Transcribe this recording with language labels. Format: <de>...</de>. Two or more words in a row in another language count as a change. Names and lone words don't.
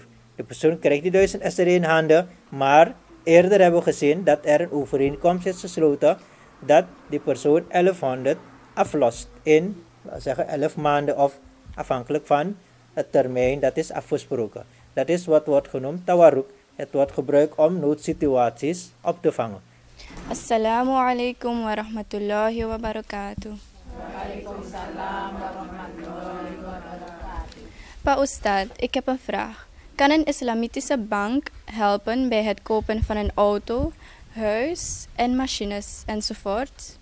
<nl>De persoon krijgt die 1000 SRD in handen, maar eerder hebben we gezien dat er een overeenkomst is gesloten dat die persoon 1100 aflost in, zeggen 11 maanden of afhankelijk van het termijn dat is afgesproken. Dat is wat wordt genoemd tawarruk. Het wordt gebruikt om noodsituaties op te vangen.</nl> <ar>السلام عليكم ورحمة الله وبركاته.</ar> <id>Pa Ustad,</id> <nl>ik heb een vraag. Kan een islamitische bank helpen bij het kopen van een auto, huis en machines enzovoort?</nl>